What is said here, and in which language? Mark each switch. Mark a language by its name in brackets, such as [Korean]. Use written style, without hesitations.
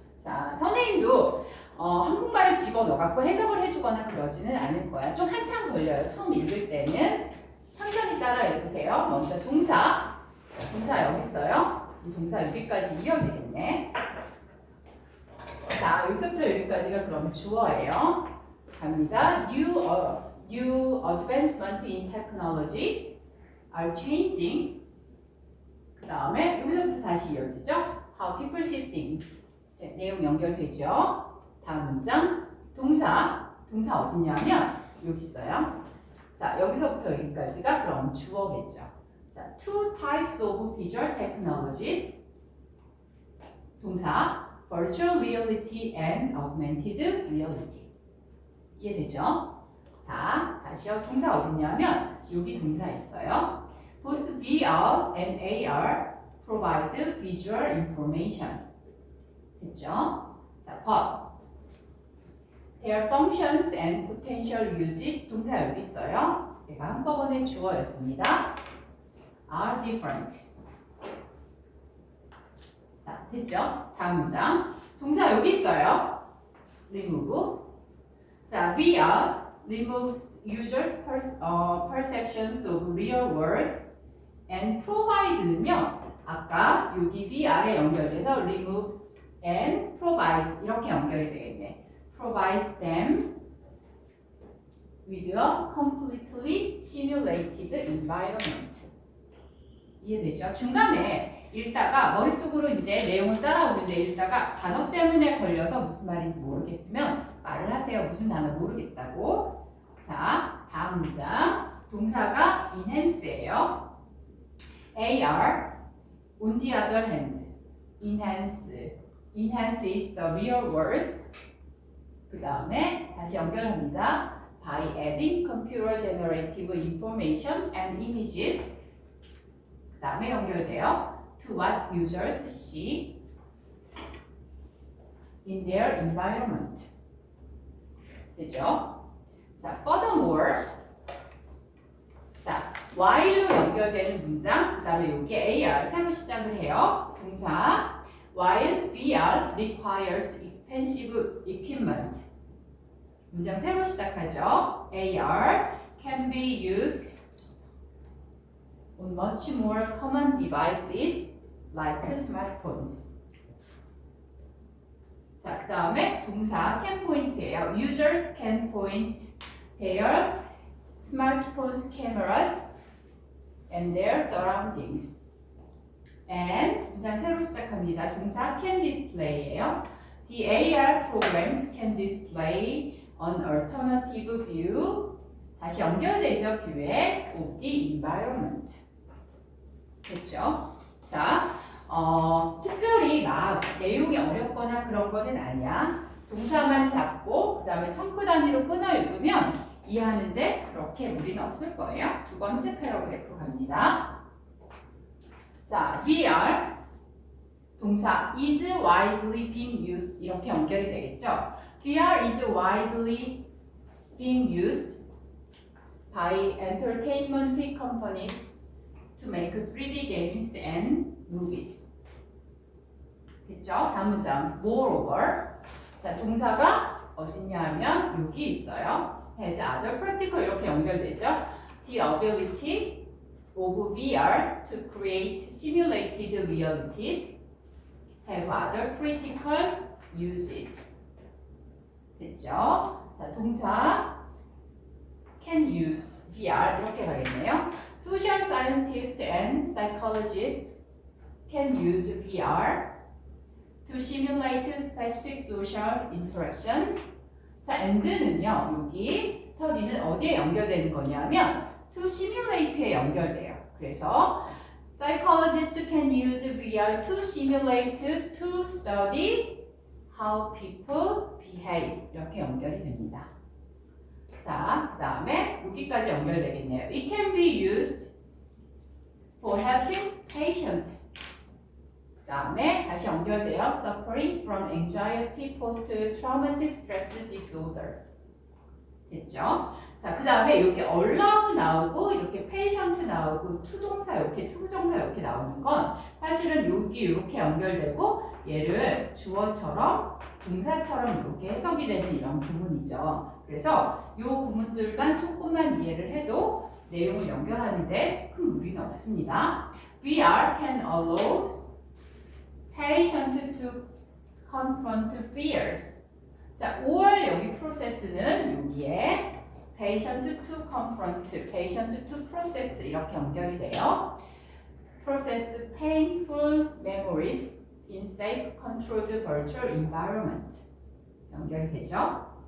[Korean] 자, 선생님도 한국말을 집어넣어갖고 해석을 해주거나 그러지는 않을 거야. 좀 한참 걸려요. 처음 읽을 때는. 천천히 따라 읽으세요. 먼저 동사 여기 있어요. 동사 여기까지 이어지겠네. 자, 여기서부터 여기까지가 그럼 주어예요. 갑니다. [English] New advancement in technology are changing. [Korean] 그 다음에 여기서부터 다시 이어지죠. [English] How people see things. [Korean] 네, 내용 연결되죠. 다음 문장. 동사 어디냐면 여기 있어요. 자, 여기서부터 여기까지가 그럼 주어겠죠. [English] 자, two types of visual technologies. 동사 virtual reality and augmented reality. [Korean] 이해되죠? 자, 다시요. 동사 어디냐면 여기 동사 있어요. [English] Both VR and AR provide visual information. [Korean] 됐죠? [English] 자, but their functions and potential uses. [Korean] 동사 여기 있어요. 얘가 한꺼번에 주어였습니다. [English] are different. [Korean] 자, 됐죠? 다음 문장. 동사 여기 있어요. remove. [English] 자, VR removes users' perceptions of real world and provide는요. [Korean] 아까 여기 VR에 연결돼서 [English] removes and provides [Korean] 이렇게 연결이 되겠네. [English] provides them with a completely simulated environment. [Korean] 이해되죠? 중간에 읽다가 머릿속으로 이제 내용을 따라오는데 읽다가 단어 때문에 걸려서 무슨 말인지 모르겠으면 말을 하세요. 무슨 단어 모르겠다고. 자, 다음 문장. 동사가 enhance예요. [English] AR on the other hand enhances the real world. [Korean] 그 다음에 다시 연결합니다. [English] By adding computer generative information and images. [Korean] 그 다음에 연결돼요. [English] To what users see in their environment. [Korean] 되죠? 자, furthermore. 자, while로 연결되는 문장. 그 다음에 여기 AR 새로 시작을 해요. 동사. [English] While VR requires expensive equipment. [Korean] 문장 새로 시작하죠. [English] AR can be used on much more common devices like smartphones. [Korean] 자, 그 다음에 동사 can point예요. [English] Users can point their smartphones cameras and their surroundings. [Korean] And 문장 새로 시작합니다. 동사 can display예요. [English] The AR programs can display an alternative view. [Korean] 다시 연결되죠. [English] 뷰에 of the environment. [Korean] 됐죠? 자, 특별히 막 내용이 어렵거나 그런 거는 아니야. 동사만 잡고 그 다음에 첨구 단위로 끊어 읽으면 이해하는데 그렇게 무리는 없을 거예요. 두 번째 패러그래프 갑니다. 자, VR 동사 [English] is widely being used [Korean] 이렇게 연결이 되겠죠. [English] VR is widely being used by entertainment companies to make 3D games and movies. [Korean] 됐죠? 다음 문장. Moreover. 자, 동사가 어디냐 하면 여기 있어요. [English] has other practical [Korean] 이렇게 연결되죠. [English] The ability of VR to create simulated realities have other critical uses. [Korean] 됐죠? 자, 동사 [English] can use VR [Korean] 이렇게 가겠네요. [English] Social scientists and psychologists can use VR to simulate specific social interactions. [Korean] 자, and는요, 여기 study는 어디에 연결되는 거냐면 [English] to simulate [Korean] 에 연결돼요. 그래서 [English] psychologists can use VR to simulate to study how people behave [Korean] 이렇게 연결이 됩니다. 자, 그 다음에 여기까지 연결되겠네요. [English] It can be used for helping patient. [Korean] 그 다음에 다시 연결돼요. [English] Suffering from anxiety post-traumatic stress disorder. [Korean] 됐죠? 자, 그 다음에 이렇게 allow 나오고 이렇게 patient 나오고 투동사 이렇게 투부정사 이렇게 나오는 건 사실은 여기 이렇게 연결되고 얘를 주어처럼 동사처럼 이렇게 해석이 되는 이런 구문이죠. 그래서 이 구문들만 조금만 이해를 해도 내용을 연결하는데 큰 무리는 없습니다. [English] VR can allow patient to confront fears. [Korean] 자, or 여기 프로세스는 여기에 [English] patient to confront, patient to process [Korean] 이렇게 연결이 돼요. [English] process painful memories in safe, controlled virtual environment [Korean] 연결이 되죠.